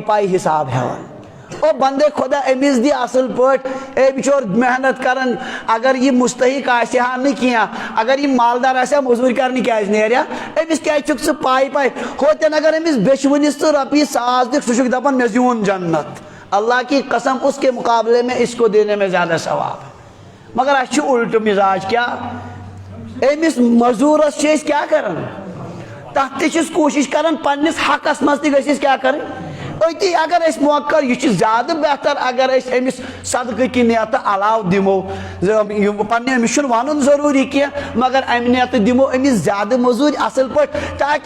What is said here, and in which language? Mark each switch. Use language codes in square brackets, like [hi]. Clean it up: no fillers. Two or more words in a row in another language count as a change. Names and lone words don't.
[ks] پایہِ حساب ہٮ۪وان او بندے خدا أمِس دی اصل پٲٹھۍ اے بچور محنت کران اگر یہ مستحق آسہِ ہا نہٕ کینٛہہ اگر یہ مالدار آسہِ ہا موٚزوٗرۍ کرنہِ کیازِ نیرِ ہا أمِس کیازِ چھُکھ ژٕ پایہِ پایہِ ہوتٮ۪ن اگر أمِس بیچوٕنِس تہٕ رۄپیہِ 1,000 دِکھ سُہ چھُکھ دپان مےٚ زیوٗن جنت [ur] اللہ کی قسم اس کے مقابلے میں اس کو دینے میں زیادہ ثواب ہے [ks] مگر اَسہِ چھُ الٹہٕ مزاج کیا أمِس مزوٗرس چھِ أسۍ کیٛاہ کران تتھ تہِ چھِس کوٗشش کران پننس حقس منٛز تہِ گٔژھۍ أسۍ کیٛاہ کرٕنۍ أتی اگر أسۍ موقع یہ چھُ زیادٕ بہتر اگر أسۍ أمِس صدقہٕ کہِ نیتہٕ علاوٕ دِمو پننہِ أمِس چھُنہٕ وَنُن ضروٗری کینٛہہ مگر امہِ نیتہٕ دِمو أمِس زیادٕ موٚزوٗرۍ اصل پٲٹھۍ تاکہِ